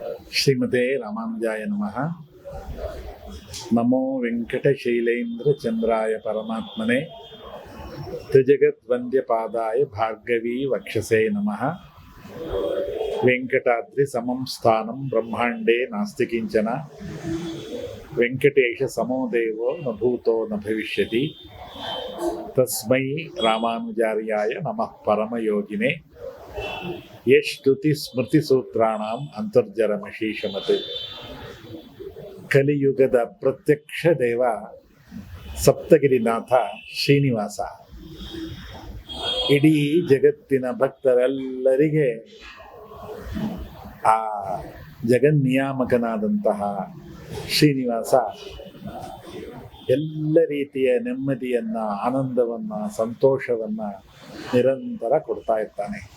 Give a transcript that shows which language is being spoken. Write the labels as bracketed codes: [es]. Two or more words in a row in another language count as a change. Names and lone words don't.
[sa] ಶ್ರೀಮತೆ ರಾಮಾನುಜಾಯ ನಮಃ. ನಮೋ ವೆಂಕಟಶೈಲೇಂದ್ರ ಚಂದ್ರಾಯ ಪರಮಾತ್ಮನೆ ತ್ರಿಜಗದ್ವಂದ್ಯಪಾದಾಯ ಭಾರ್ಗವೀ ವಕ್ಷಸೇ ನಮಃ. ವೆಂಕಟಾದ್ರಿ ಸಮಂ ಸ್ಥಾನಂ ಬ್ರಹ್ಮಾಂಡೇ ನಾಸ್ತಿ ಕಿಂಚನ. ವೆಂಕಟೇಶ ಸಮೋ ದೇವೋ ನ ಭೂತೋ ನ ಭವಿಷ್ಯತಿ. ತಸ್ಮೈ ರಾಮಾನುಜಾರ್ಯಾಯ ನಮಃ ಪರಮಯೋಗಿನೇ. ಯಶ್ರುತಿ ಸ್ಮೃತಿ ಸೂತ್ರಾಣಾಂ ಅಂತರ್ಜರಮಶೀಷಮತ್. [kn] ಕಲಿಯುಗದ ಪ್ರತ್ಯಕ್ಷ ದೇವ ಸಪ್ತಗಿರಿನಾಥ ಶ್ರೀನಿವಾಸ ಇಡೀ ಜಗತ್ತಿನ ಭಕ್ತರೆಲ್ಲರಿಗೆ ಆ ಜಗನ್ನಿಯಾಮಕನಾದಂತಹ ಶ್ರೀನಿವಾಸ ಎಲ್ಲ ರೀತಿಯ ನೆಮ್ಮದಿಯನ್ನು, ಆನಂದವನ್ನು, ಸಂತೋಷವನ್ನು ನಿರಂತರ ಕೊಡ್ತಾ ಇರ್ತಾನೆ.